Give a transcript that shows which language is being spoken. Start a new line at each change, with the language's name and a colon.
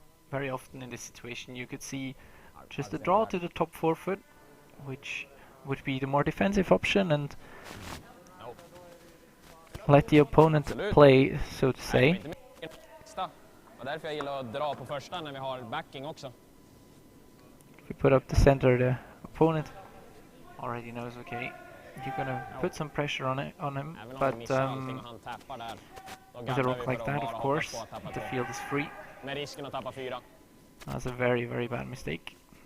English: Very often in this situation you could see just a draw to the top 4 foot, which would be the more defensive option, and let the opponent play, so to say.
Swedish: Och därför jag gillar att dra på första när vi har backing också.
English: If you put up the center, the opponent already knows, okay, you're gonna put some pressure on him, but with a rock like that, of course, the field is free.
Swedish: Med risken att tappa 4.
English: That's a very, very bad mistake.